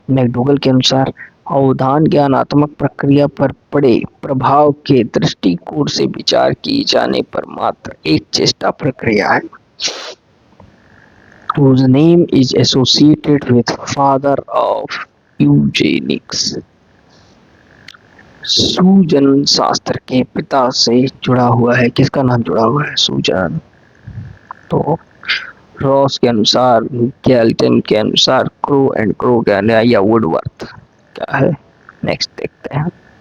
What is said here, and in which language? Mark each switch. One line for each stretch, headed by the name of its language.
Hindi: McDougall के अनुसार अवधान ज्ञानात्मक प्रक्रिया पर पड़े प्रभाव के दृष्टिकोण से विचार की जाने पर मात्र एक चेष्टा प्रक्रिया है।
English: Whose name is associated with father of eugenics.
Hindi: सूजन शास्त्र के पिता से जुड़ा हुआ है। किसका नाम जुड़ा हुआ है? सूजन। तो रॉस के अनुसार, गैल्टन के अनुसार, क्रो एंड क्रो या वुडवर्थ क्या है? नेक्स्ट देखते हैं।